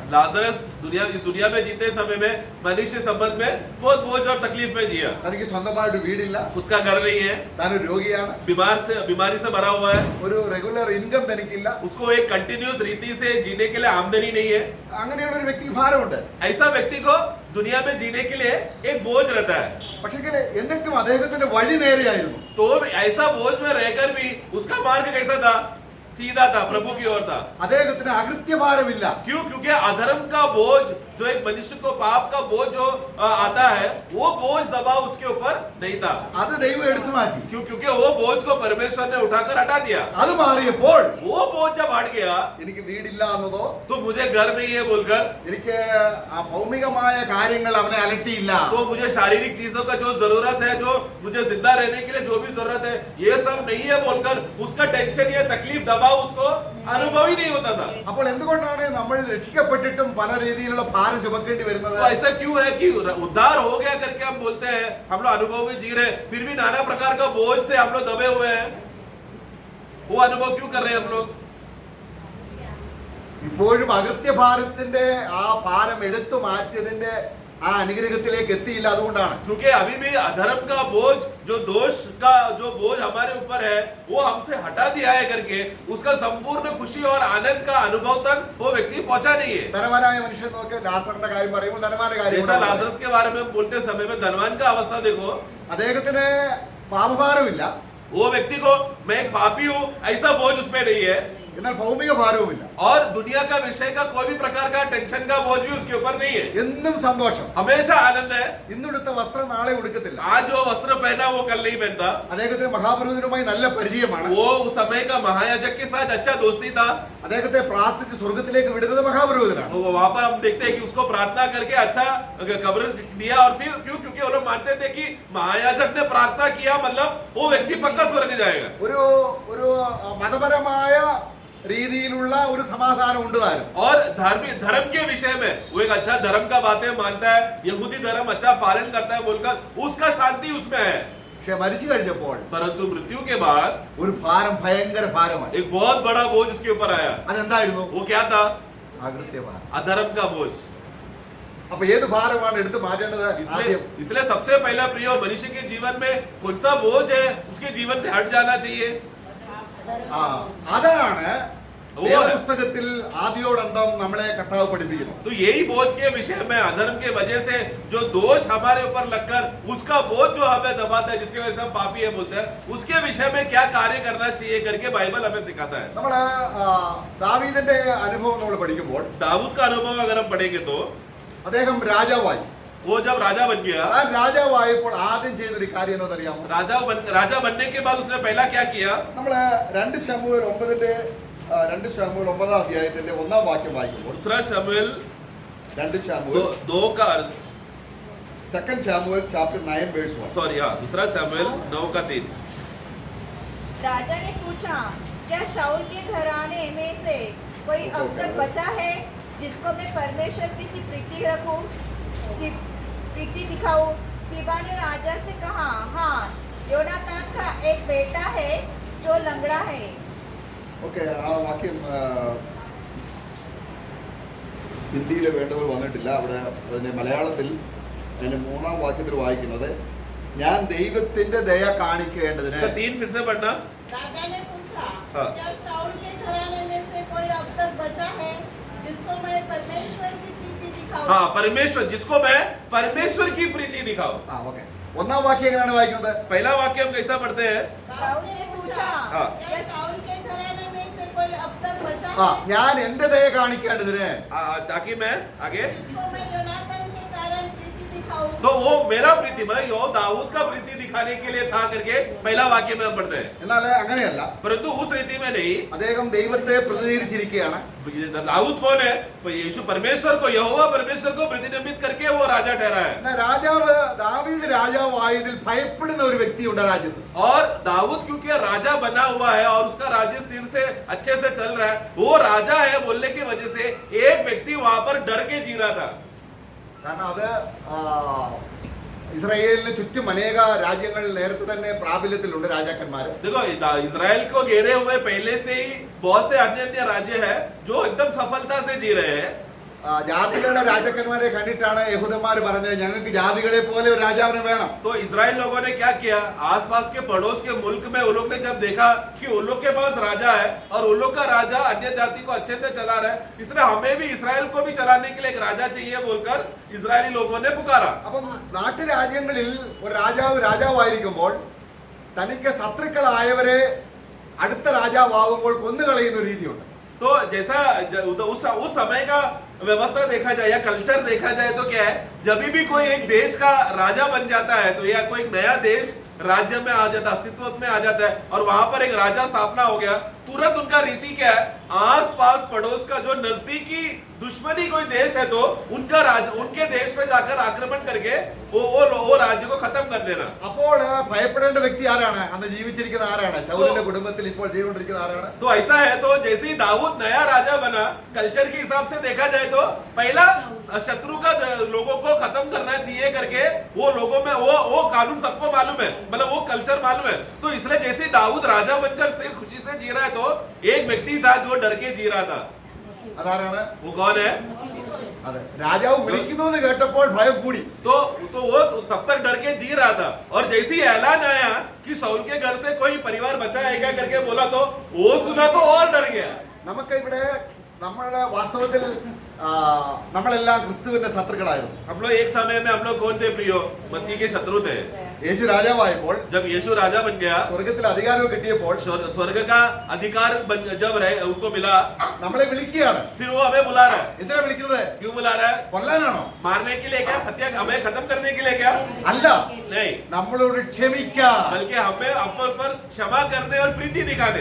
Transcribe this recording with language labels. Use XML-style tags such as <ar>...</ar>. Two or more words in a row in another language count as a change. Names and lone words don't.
<hi>लाजरस दुनिया में जीते समय में मनुष्य संबंध में बहुत बोझ और तकलीफ में जिया.</hi> <ml>തനിക്ക് സ്വന്തമായിട്ട് വീടില്ല,</ml> <hi>खुद का घर नहीं है,</hi> <ml>താനൊരു രോഗിയാണ്,</ml> <hi>बीमारी से भरा हुआ है,</hi> <ml>ഒരു</ml> <en>regular income</en> <ml>തനിക്കില്ല.</ml> <hi>उसको एक कंटिन्यूस रीति से जीने के लिए आमदनी नहीं है.</hi> <ml>അങ്ങനെയുള്ള ഒരു വ്യക്തി ഭാരമുണ്ട്.</ml> <hi>ऐसा व्यक्ति को दुनिया में जीने के लिए एक बोझ रहता है.</hi> <ml>പക്ഷേ എന്നിട്ടും അദ്ദേഹത്തിന്റെ വഴി നേരെയായിരുന്നു.</ml> <hi>तो ऐसा बोझ में रहकर भी उसका मार्ग कैसा था? सीधा था, प्रभु की ओर था।</hi> <ml>അദ്ദേഹത്തിന് അകൃത്യഭാരമില്ല.</ml> <hi>क्यों? क्योंकि अधर्म का बोझ, जो एक मनुष्य को पाप का बोझ जो आता है, वो बोझ दबाव उसके ऊपर नहीं था।</hi> <ml>അത് ദൈവം എടുത്തു മാറ്റി.</ml> <hi>क्यों? क्योंकि वो बोझ को परमेश्वर ने उठाकर हटा दिया।</hi> <ml>അത് മാറിയപ്പോൾ</ml> <hi>वो बोझ जब हट गया,</hi> <ml>എനിക്ക് വീടില്ല എന്നതോ</ml> <hi>तो मुझे घर नहीं है बोलकर,</hi> <ml>എനിക്ക് ആ ഭൗമികമായ കാര്യങ്ങൾ അവനെ അലട്ടിയില്ല.</ml> <hi>तो मुझे शारीरिक चीजों का जो जरूरत है, जो मुझे जिंदा रहने के लिए जो भी जरूरत है, ये सब नहीं है बोलकर उसका टेंशन या तकलीफ दबाव उसको अनुभव ही नहीं होता था।</hi> <ml>അപ്പോൾ എന്തുകൊണ്ടാണ് നമ്മൾ രക്ഷിക്കപ്പെട്ടിട്ടും പല രീതിയിലുള്ള ഭാരം ചുമക്കേണ്ടി വരുന്നത്?</ml> <hi>तो ऐसा क्यों है कि उद्धार हो गया करके हम बोलते हैं, हम लोग अनुभव में जी रहे हैं, फिर भी नाना प्रकार का बोझ से हम लोग दबे हुए हैं? वो अनुभव क्यों कर रहे हैं हम लोग?</hi> <ml>ഇപ്പോഴും അകൃത്യഭാരത്തിന്റെ ആ ഭാരം എടുത്തു മാറ്റിയതിന്റെ ആ അനുഗ്രഹത്തിലേക്ക് എത്തിയില്ല. അതുകൊണ്ടാണ്</ml> <hi>क्योंकि अभी भी अधर्म का बोझ, जो दोष का जो बोझ हमारे ऊपर है, वो हमसे हटा दिया है करके उसका संपूर्ण खुशी और आनंद का अनुभव तक वो व्यक्ति पहुंचा नहीं है।</hi> <ml>ധനവാനായ മനുഷ്യൻ നോക്ക്, ലാസറിന്റെ കാര്യം പറയുമ്പോൾ ധനവാന്റെ കാര്യം</ml> <hi>जैसा लाजरस के बारे में हम बोलते समय में धनवान का अवस्था देखो,</hi> <ml>അദ്ദേഹത്തിന് പാപഭാരമില്ല,</ml> <hi>वो व्यक्ति को मैं एक पापी हूँ ऐसा बोझ उसमें नहीं है,</hi> <ml>എന്നാൽ ഭൗമിക ഭാരവുമില്ല.</ml> <hi>और दुनिया का विषय का कोई भी प्रकार का टेंशन का बोझ भी उसके ऊपर नहीं है।</hi> <ml>എന്നും സന്തോഷം.</ml> <hi>हमेशा आनंद है।</hi> <ml>ഇന്നെടുത്ത വസ്ത്രം നാളെ ഉടുക്കത്തില്ല.</ml> <hi>आज जो वस्त्र पहना वो कल नहीं पहनता।</hi> <ml>അദ്ദേഹത്തിന് മഹാപുരോഹിതനുമായി നല്ല പരിചയമാണ്.</ml> <hi>वो उस समय का महायाजक के साथ अच्छा दोस्ती था।</hi> <ml>അദ്ദേഹത്തെ പ്രാർത്ഥിച്ച് സ്വർഗത്തിലേക്ക് വിടുന്നത് മഹാപുരോഹിതനാണ്.</ml> <hi>तो वहां पर हम देखते हैं कि उसको प्रार्थना करके अच्छा कब्र दिया, और फिर क्यों? क्योंकि वो लोग मानते थे कि महायाजक ने प्रार्थना किया मतलब वो व्यक्ति पक्का स्वर्ग जाएगा।</hi> <ml>ഒരു ഒരു മതപരമായ രീതിയിലുള്ള ഒരു സമാധാനം ഉണ്ട് താനും.</ml> <hi>और धार्मिक धर्म के विषय में वो एक अच्छा धर्म का बातें मानता है, यहूदी धर्म अच्छा पालन करता है बोलकर उसका शांति उसमें है।</hi> <ml>പക്ഷെ മരിച്ചു കഴിഞ്ഞപ്പോൾ</ml> <hi>परंतु मृत्यु के बाद</hi> <ml>ഒരു ഭാരം, ഭയങ്കര ഭാരമായി.</ml> <hi>एक बहुत बड़ा बोझ उसके ऊपर आया।</hi> <ml>അതെന്തായിരുന്നു?</ml> <hi>वो क्या था?</hi> <ml>അകൃത്യഭാരം.</ml> <hi>अधर्म का बोझ।</hi> <ml>അപ്പൊ ഏത് ഭാരമാണ് എടുത്തു മാറ്റേണ്ടത്? ആദ്യം</ml> <hi>इसलिए सबसे पहला प्रिय मनुष्य के जीवन में कौन सा बोझ है उसके जीवन से हट जाना चाहिए?</hi> <ml>അതാണ് പുസ്തകത്തിൽ ആദിയോടന്തം നമ്മളെ കർത്താവ് പഠിപ്പിക്കുന്നു.</ml> <hi>तो यही बोझ के विषय में अधर्म के वजह से जो दोष हमारे ऊपर लगकर उसका बोझ जो हमें दबाता है, जिसके वजह से हम पापी है बोलते हैं, उसके विषय में क्या कार्य करना चाहिए करके बाइबल हमें सिखाता है।</hi> <ml>നമ്മള് ദാവീദിന്റെ അനുഭവം നമ്മൾ പഠിക്കുമ്പോൾ</ml> <hi>दाऊद का अनुभव अगर हम पढ़ेंगे तो</hi> <ml>അദ്ദേഹം രാജാവായി.</ml> <hi>वो जब राजा बन गया,</hi> <ml>ആ രാജാവായപ്പോൾ ആദ്യം ചെയ്തൊരു കാര്യം എന്താണെന്നറിയാമോ?</ml> <hi>राजा बनने के बाद उसने पहला क्या किया?</hi> <ml>നമ്മള് 2 ശമൂവേൽ 9 അധ്യായത്തിന്റെ 1-ാം വാക്യം വായിക്കുമ്പോൾ,</ml> <hi>दूसरा शमूएल</hi> <ml>2 ശമൂവേൽ</ml> <hi>2 का</hi> <ml>2 ശമൂവേൽ</ml> <en>chapter 9 verse 1.</en> <hi>सॉरी हाँ, दूसरा शमूएल 9 का 3। राजा ने पूछा, क्या शाऊल के घराने में से कोई अब तक बचा है जिसको मैं परमेश्वर की सी प्रीति रखूं, प्रीति दिखाऊं? सीबा ने राजा से कहा, हाँ, योनातान का एक बेटा है जो लंगड़ा है।</hi> <ml>ഓക്കെ, ആ വാക്യം ഹിന്ദിയിൽ വേണ്ടവർ വന്നിട്ടില്ല. അവിടെ അതിന്റെ മലയാളത്തിൽ അതിന്റെ 3-ാം വാക്യത്തിൽ വായിക്കുന്നത്, ഞാൻ ദൈവത്തിന്റെ ദയ കാണിക്കേണ്ടതിന്.</ml> <hi>इसका 3 फिर से पढ़ना। राजा ने पूछा, हाँ। क्या शाऊल के घराने में से कोई अब तक बचा है जिसको मैं परमेश्वर की प्रीति दिखाऊं? हाँ, परमेश्वर, जिसको मैं परमेश्वर की प्रीति दिखाऊं।</hi> <ml>ആ ഓക്കെ, 1-ാം വാക്യം എങ്ങനെയാണ് വായിക്കുന്നത്?</ml> <hi>पहला वाक्य हम कैसा पढ़ते हैं? दाऊद ने पूछा, हाँ। क्या शाऊल के घराने में से कोई अब तक बचा</hi> <ml>ആ,</ml> <hi>है</hi> <ml>ഞാൻ എന്റെ ദയ കാണിക്കേണ്ടതിന്.</ml> <hi>ताकि मैं आगे, जिसको मैं योनातान के कारण प्रीति दिखाऊं? तो वो मेरा प्रीति, मैं यो दाऊद का प्रीति दिखाने के लिए था करके पहला वाक्य में हम पढ़ते हैं।</hi> <ml>എന്നാൽ അങ്ങനെയല്ല,</ml> <hi>परंतु उस रीति में नहीं।</hi> <ml>അദ്ദേഹം ദൈവത്തെ പ്രതിനിധീകരിച്ചിരിക്കുകയാണ്.</ml> <hi>दाऊद कौन है? तो यीशु परमेश्वर को, यहोवा परमेश्वर को प्रतिनिधित्व करके वो राजा ठहरा है।</hi> <ml>എന്നാൽ രാജാവ് ദാവീദ് രാജാവായതിൽ ഭയപ്പെടുന്ന ഒരു വ്യക്തിയുണ്ട് രാജ്യത്ത്.</ml> <hi>और दाऊद क्योंकि राजा बना हुआ है और उसका राज्य स्थिर से अच्छे से चल रहा है, वो राजा है बोलने की वजह से एक व्यक्ति वहां पर डर के जी रहा था।</hi> <ml>കാരണം അത് ഇസ്രായേലിന് ചുറ്റും അനേക രാജ്യങ്ങൾ നേരത്തെ തന്നെ പ്രാബല്യത്തിലുണ്ട് രാജാക്കന്മാര്.</ml> <hi>देखो, इजराइल को घेरे हुए पहले से ही बहुत से अन्य अन्य राज्य है जो एकदम सफलता से जी रहे हैं।</hi> <ml>ജാതികളുടെ രാജാക്കന്മാരെ കണ്ടിട്ടാണ് യഹൂദന്മാർ പറഞ്ഞത്, ഞങ്ങൾക്ക് ജാതികളെ പോലെ ഒരു രാജാവിനെ വേണം.</ml> <hi>तो इजराइल लोगों ने क्या किया? आसपास के पड़ोस के मुल्क में उन लोग ने जब देखा कि उन लोग के पास राजा है और उन लोग का राजा अन्य जाति को अच्छे से चला रहा है, इसलिए हमें भी इसराइल को भी चलाने के लिए एक राजा चाहिए बोलकर इजरायली लोगों ने पुकारा।</hi> <ml>അപ്പം നാട്ടുരാജ്യങ്ങളിൽ ഒരു രാജാവായിരിക്കുമ്പോൾ തനിക്ക് ശത്രുക്കളായവരെ അടുത്ത രാജാവാകുമ്പോൾ കൊന്നുകളയുന്ന ഒരു രീതിയുണ്ട്.</ml> <hi>तो जैसा उस समय का व्यवस्था देखा जाए या कल्चर देखा जाए तो क्या है, जब भी कोई एक देश का राजा बन जाता है तो या कोई नया देश राज्य में आ जाता, अस्तित्व में आ जाता है और वहां पर एक राजा स्थापना हो गया, तुरंत उनका रीति क्या है, आस पास पड़ोस का जो नजदीकी दुश्मनी कोई देश है तो उनके देश पे जाकर आक्रमण करके वो राज्य को खत्म कर देना.</hi> <ml>അപ്പോൾ ഭയപ്പെടേണ്ട വ്യക്തി ആരാണ്? അന്ന് ജീവിച്ചിരിക്കുന്ന ആരാണ്? ശൗലിന്റെ കുടുംബത്തിൽ ഇപ്പോൾ ജീവിച്ചിരിക്കുന്ന ആരാണ്?</ml> <hi>तो ऐसा है, तो जैसे ही दाऊद नया राजा बना, कल्चर के हिसाब से देखा जाए तो पहला शत्रु का लोगों को खत्म करना चाहिए करके वो लोगों में वो कानून सबको मालूम है, मतलब वो कल्चर मालूम है. तो इसलिए जैसे ही दाऊद राजा बनकर सिर्फ खुशी से जी रहा है तो एक व्यक्ति था जो डर के जी रहा था.</hi> <ml>അതാരാണ്?</ml> <hi>वो कौन है?</hi> <ml>അതെ, രാജാവ് വിളിക്കുന്നു എന്ന് കേട്ടപ്പോൾ ഭയം കൂടി.</ml> <hi>तो वो तब तक डर के जी रहा था और जैसे ही ऐलान आया कि शाऊल के घर से कोई परिवार बचा है क्या करके बोला तो वो सुना तो और डर गया.</hi> <ml>നമുക്ക് ഇവിടെ നമ്മളെ വാസ്തവത്തിൽ നമ്മളെല്ലാം ക്രിസ്തുവിന്റെ ശത്രുക്കളായിരുന്നു.</ml> <hi>हम लोग एक समय में हम लोग कौन थे प्रियो? मसीह के शत्रु थे.</hi> <ml>യേശു രാജാവായപ്പോൾ,</ml> <hi>जब यीशु राजा बन गया,</hi> <ml>സ്വർഗത്തിൽ അധികാരം കിട്ടിയപ്പോൾ</ml> <hi>स्वर्ग का अधिकार जब उनको मिला,</hi> <ml>നമ്മളെ വിളിക്കുകയാണ്.</ml> <hi>फिर वो हमें बुला रहा है.</hi> <ml>എന്തിനാ വിളിക്കുന്നത്?</ml> <hi>क्यों बुला रहा है?</hi> <ml>കൊല്ലാനാണോ?</ml> <hi>मारने के लिए क्या? हत्या हमें खत्म करने के लिए क्या?</hi> <ml>അല്ല,</ml> <hi>नहीं,</hi> <ml>നമ്മളോട് ക്ഷമിക്കാൻ,</ml> <hi>बल्कि हमें अपन पर क्षमा करने और प्रीति दिखाने,</hi>